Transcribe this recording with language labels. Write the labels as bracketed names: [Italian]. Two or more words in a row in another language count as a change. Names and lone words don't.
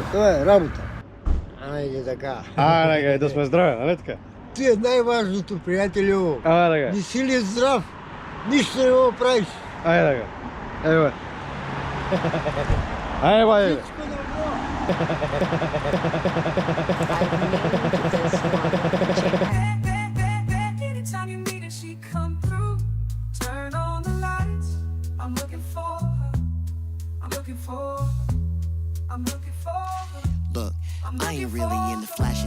[Bulgarian] Това е работа. Айде така. Така, да сме здрави, нали така? Ти е най-важното, приятелю. Така. Не си ли здрав? Нищо не го правиш. Айде така. Ева. Айде, бай. Всичко добро. [English] Anytime you need her, she come through. Turn on the lights. I'm looking for her. I'm looking for her. I'm looking for her. Look, I ain't really into flashing.